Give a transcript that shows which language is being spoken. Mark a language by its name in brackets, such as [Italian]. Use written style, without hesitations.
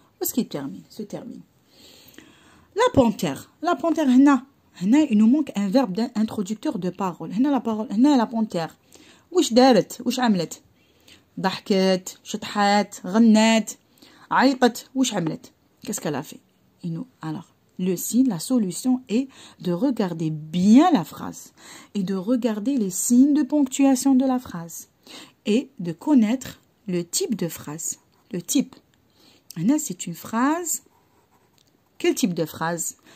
[French] Où est-ce qu'il se termine? La panthère, il nous manque un verbe introducteur de parole. La panthère. [Arabic] وش دارت؟ وش عملت؟ ضحكت، شطحت، غنت، عيطت، وش عملت؟ [French] Qu'est-ce qu'elle a fait? Alors, le signe, la solution est de regarder bien la phrase et de regarder les signes de ponctuation de la phrase et de connaître le type de phrase. Le type. C'est une phrase. Quel type de phrase?